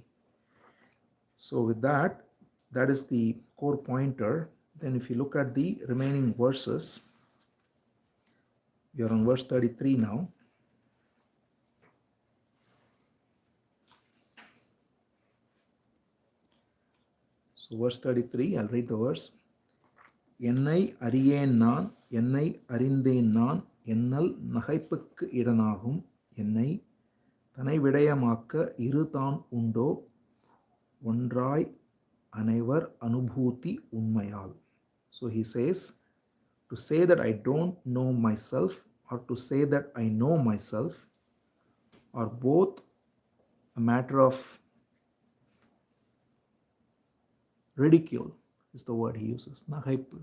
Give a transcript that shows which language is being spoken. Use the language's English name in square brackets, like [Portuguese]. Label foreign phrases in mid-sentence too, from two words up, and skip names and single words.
[English] So with that, that is the core pointer. Then if you look at the remaining verses, we are on verse 33 now. So verse 33, I'll read the verse. [Tamil] என்னை அறியேன் நான், என்னை அறிந்தேன் நான், என்னால் நகைப்புக்கு இடனாகும் என்னை தனை விடயமாக்க இருதான் உண்டோ ஒன்றாய் அனைவர் அனுபூதி உண்மையால். [English] So he says, To say that I don't know myself or to say that I know myself are both a matter of ridicule, is the word he uses, nahaippu.